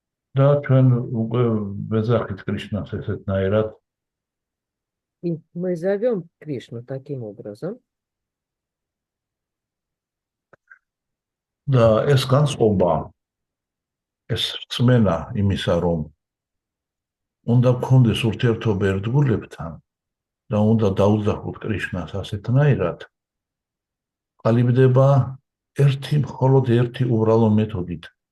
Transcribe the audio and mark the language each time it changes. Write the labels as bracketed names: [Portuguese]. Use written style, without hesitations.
[Georgian] Да, ჩვენ უკვე ვეძახით კრიშნას ესეთნაირად. [Russian] И мы зовем Кришну таким образом. [Georgian] Да, ეს განწყობა, ეს რწმენა იმისა, რომ უნდა გქონდეს ურთიერთობა ერთგულებთან და უნდა დაუძახოთ კრიშნას ასეთნაირად, ყალიბდება მხოლოდ ერთი უბრალო მეთოდით.